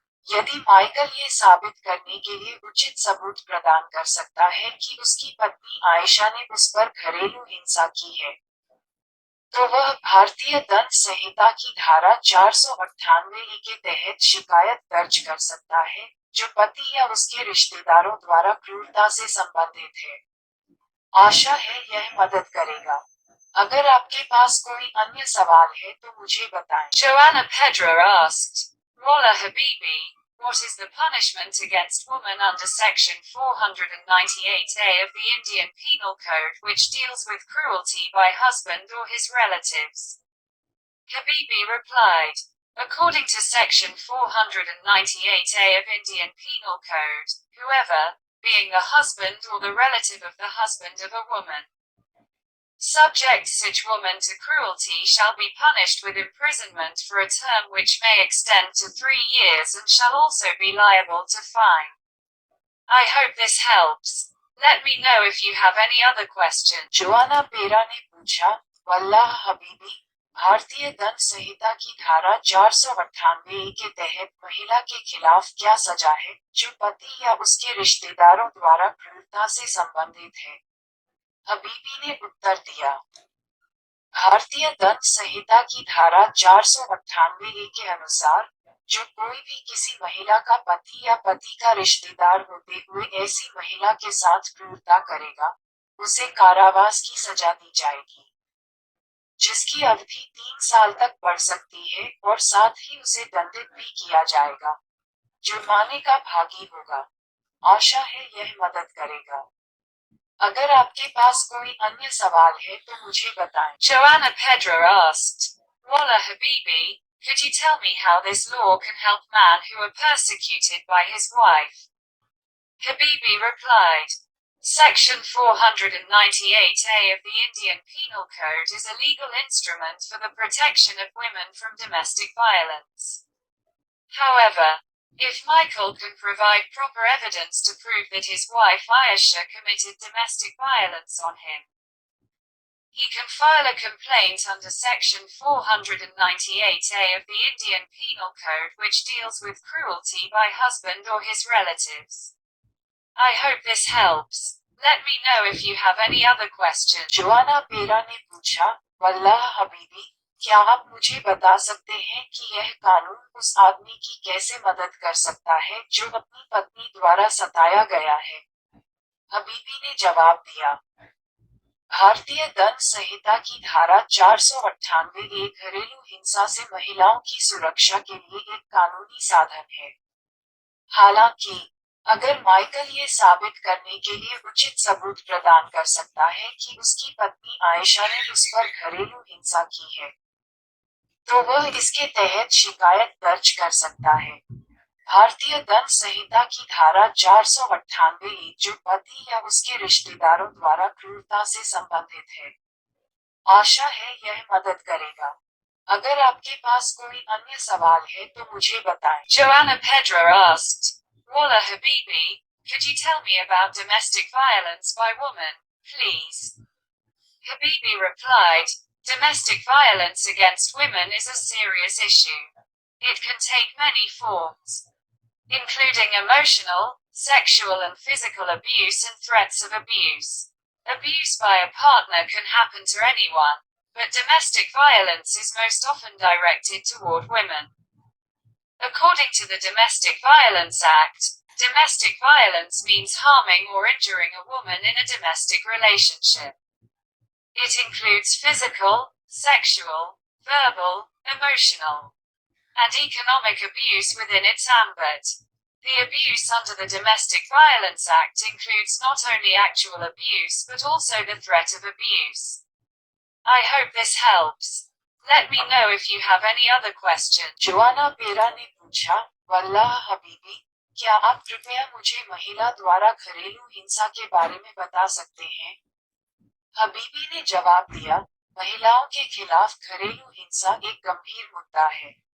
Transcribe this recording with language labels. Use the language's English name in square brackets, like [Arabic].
[Hindi] यदि माइकल ये साबित करने के लिए उचित सबूत प्रदान कर सकता है कि उसकी पत्नी आयशा ने उस पर घरेलू हिंसा की है, तो वह भारतीय दंड संहिता की धारा 498 के तहत शिकायत दर्ज कर सकता है, जो पति या उसके रिश्तेदारों द्वारा क्रूरता से संबंधित है। आशा है यह मदद करेगा। अगर आपके पास कोई अन्य सवाल है तो मुझे बताएं। [English] Joanna Pedra asked, Walla Habibi, what is the punishment against woman under Section 498A of the Indian Penal Code, which deals with cruelty by husband or his relatives? Habibi replied, according to Section 498A of Indian Penal Code, whoever, being the husband or the relative of the husband of a woman, subjects such woman to cruelty shall be punished with imprisonment for a term which may extend to 3 years and shall also be liable to fine. I hope this helps. Let me know if you have any other questions. [Hindi] Joanna पेरा ने पूछा, वल्लाह हबीबी, भारतीय दंड संहिता की धारा 498 के तहत महिला के खिलाफ क्या सजा है जो पति या उसके रिश्तेदारों द्वारा क्रूरता से संबंधित है? हबीबी ने उत्तर दिया, भारतीय दंड संहिता की धारा 498 के अनुसार जो कोई भी किसी महिला का पति या पति का रिश्तेदार होते हुए ऐसी महिला के साथ क्रूरता करेगा, उसे कारावास की सजा दी जाएगी, जिसकी अवधि 3 साल तक बढ़ सकती है और साथ ही उसे दंडित भी किया जाएगा, जुर्माने का भागी होगा। आशा है यह मदद करेगा। अगर आपके पास कोई अन्य सवाल है तो मुझे बताएं। [English] Joanna Pedra asked, Walla Habibi, could you tell me how this law can help men who are persecuted by his wife? Habibi replied, Section 498A of the Indian Penal Code is a legal instrument for the protection of women from domestic violence. However, if Michael can provide proper evidence to prove that his wife Ayesha committed domestic violence on him, he can file a complaint under Section 498A of the Indian Penal Code, which deals with cruelty by husband or his relatives. I hope this helps. Let me know if you have any other questions. [Hindi] Joanna पेरा ने पूछा, वल्लाह हबीबी, क्या आप मुझे बता सकते हैं कि यह कानून उस आदमी की कैसे मदद कर सकता है जो अपनी पत्नी द्वारा सताया गया है? हबीबी ने जवाब दिया, भारतीय दंड संहिता की धारा 498 घरेलू हिंसा से महिलाओं की सुरक्षा के लिए एक कानूनी साधन है। हालांकि अगर माइकल ये साबित करने के लिए उचित सबूत प्रदान कर सकता है कि उसकी पत्नी आयशा ने उस पर घरेलू हिंसा की है, तो वह इसके तहत शिकायत दर्ज कर सकता है। भारतीय दंड संहिता की धारा 498 जो पति या उसके रिश्तेदारों द्वारा क्रूरता से संबंधित है। आशा है यह मदद करेगा। अगर आपके पास कोई अन्य सवाल है तो मुझे बताएं। [English] Joanna Pedra asked, Walla Habibi, could you tell me about domestic violence by women, please? Habibi replied, domestic violence against women is a serious issue. It can take many forms, including emotional, sexual and physical abuse and threats of abuse. Abuse by a partner can happen to anyone, but domestic violence is most often directed toward women. According to the Domestic Violence Act, domestic violence means harming or injuring a woman in a domestic relationship. It includes physical, sexual, verbal, emotional, and economic abuse within its ambit. The abuse under the Domestic Violence Act includes not only actual abuse but also the threat of abuse. I hope this helps. Let me know if you have any other questions. [Hindi] Joanna पेरा ने पूछा, वल्लाह हबीबी, क्या आप कृपया मुझे महिला द्वारा घरेलू हिंसा के बारे में बता सकते हैं? हबीबी ने जवाब दिया, महिलाओं के खिलाफ घरेलू हिंसा एक गंभीर मुद्दा है।